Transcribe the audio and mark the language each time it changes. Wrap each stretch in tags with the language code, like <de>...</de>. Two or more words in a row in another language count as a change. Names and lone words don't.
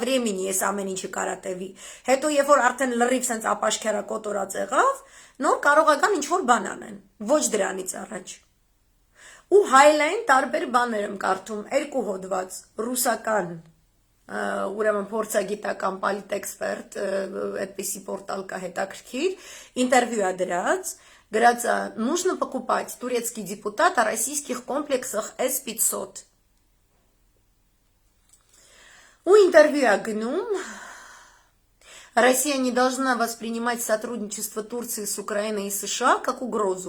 <hy>времени ես ամեն ինչը կարատևի։ Հետո երբ որ արդեն լրիվ սենց ապաշխերա կոտորած եղավ, նոր կարող ական ինչ-որ բան անեն, ոչ դրանից առաջ։ Ու հայլային տարբեր բաներ եմ կարդում, 2 հոդված, ռուսական, ուրեմն փորձագիտական պոլիտեքսպերտ, այդպիսի պորտալ կա հետաքրքիր, ինտերվյու է դրած, գրած</hy> <ru>нужно покупать турецкий депутат о российских комплексах С-500. У интервью гном Россия не должна воспринимать сотрудничество Турции с Украиной и США как угрозу.</ru>